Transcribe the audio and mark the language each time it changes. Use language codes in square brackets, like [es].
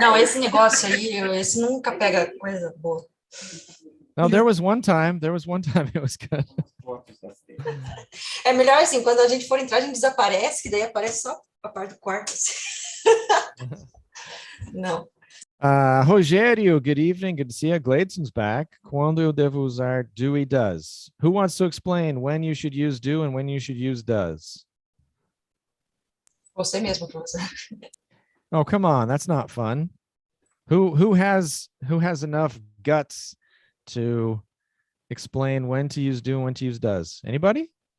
[pt] Não, esse negócio aí, esse nunca pega coisa boa. [en] No, there was one time it was good. [pt] É melhor assim, quando a gente for entrar, a gente desaparece, que daí aparece só a parte do quarto. Não. [en] Rogério, good evening. Good to see you. Gladeson's back. [pt] Quando eu devo usar do e does? [en] Who wants to explain when you should use do and when you should use does? [pt] Você mesmo, professor. [en] Oh, come on. That's not fun. Who has enough guts to explain when to use do and when to use does? Anybody?